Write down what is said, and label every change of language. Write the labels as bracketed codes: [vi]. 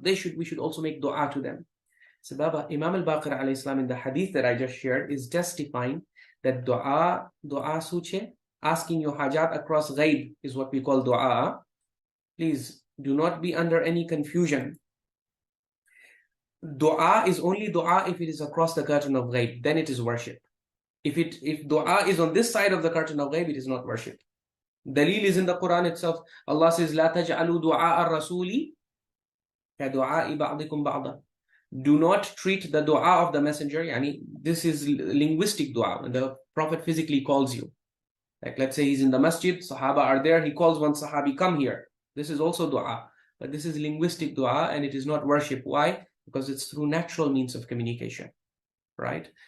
[en] We should also make dua to them. So Baba, Imam Baqir alayhi salam in the hadith that I just shared is testifying that dua suche, asking your hajaat across Ghayb is what we call dua. Please do not be under any confusion. Dua is only dua if it is across the curtain of Ghayb, then it is worship. If dua is on this side of the curtain of Ghayb, it is not worship. Dalil is in the Quran itself. Allah says, [ar] لا تجعلوا دعاء الرسول كدعاء بعضكم بعضا. [en] Do not treat the dua of the messenger, yani this is linguistic dua, when the Prophet physically calls you. Like let's say he's in the masjid, Sahaba are there, he calls one Sahabi, come here. This is also dua, but this is linguistic dua and it is not worship. Why? Because it's through natural means of communication, right?